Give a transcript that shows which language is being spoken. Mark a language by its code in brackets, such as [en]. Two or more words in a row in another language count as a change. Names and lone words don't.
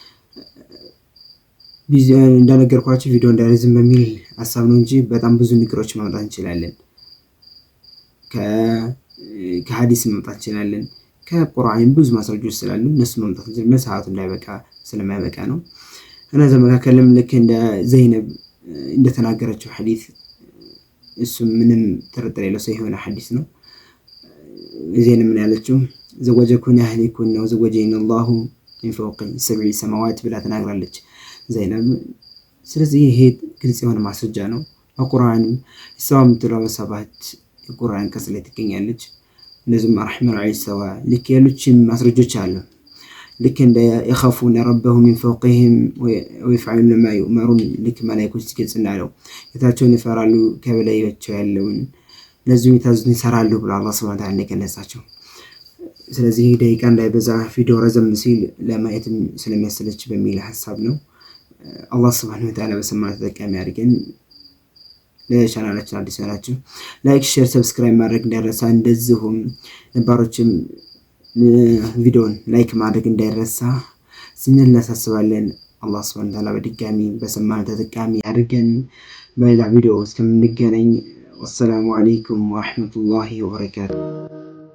[am] እንደነገርኳችሁ ቪዲዮ እንዳይረዝም በሚል ሐሳብ ነው እንጂ በጣም ብዙ ንግሮች ማምጣት እንችላለን። ከሐዲስ ማምጣት እንችላለን። ከቁርአን ብዙ ማስረጃዎች ስላሉ እነሱ ማምጣት እንችላለን። ሰዓቱ እንዳይበቃ ስለማይበቃ ነው። እና ዘመካከለም ልክ እንደ ዘይነብ እንደተናገረችው ሐዲስ እሱ ምንም ጥርጥር የለው ሰው የሆነ ሐዲስ ነው። ዘይነብ ምን ያለችው [ar] زوجكن أهاليكن [am] ነው [ar] زوجني الله من فوق السبع سماوات [am] ብላ ተናግራለች ዘይነብ። ስለዚህ ይሄ ግልጽ የሆነ ማስረጃ ነው። በቁርአን ሰው ምትለው ሰባት የቁርአን አንቀጽ ላይ ትገኛለች። እነዚህም [ar] الرحمن عليه استوى [am] ልክ ያሉችን ማስረጃዎች አሉ። ልክ እንደ [ar] يخافون ربهم من فوقهم ويفعلون ما [am] يؤمرون ልክ መላእክቶች ሲገልጽና ነው የታቸውን ይፈራሉ ከበላያቸው ያለውን ለዚህም የታዘዙን ይሰራሉ ብሎ አላህ [ar] سبحانه وتعالى [am] እንደገለጻቸው። ስለዚህ ደቂቃ እንዳይበዛ ቪዲዮ ረዘም ሲል ለማየትም ስለሚያሰለች በሚል ሐሳብ ነው። አላህ [ar] سبحانه وتعالى [am] በሰማነው ተጠቃሚ አድርገን። ለቻናላችን አዲስ ናችሁ [en] like, share, subscribe [am] ማድረግ እንዳይረሳ። እንደዚሁም ነባሮችም ቪዲዮን ላይክ ማድረግ እንዳይረሳ ስንል እናሳስባለን። አላህ [ar] سبحانه وتعالى [am] በድጋሚ በሰማነው ተጠቃሚ አድርገን። በሌላ ቪዲዮ እስከምንገናኝ [ar] والسلام عليكم ورحمة الله وبركاته።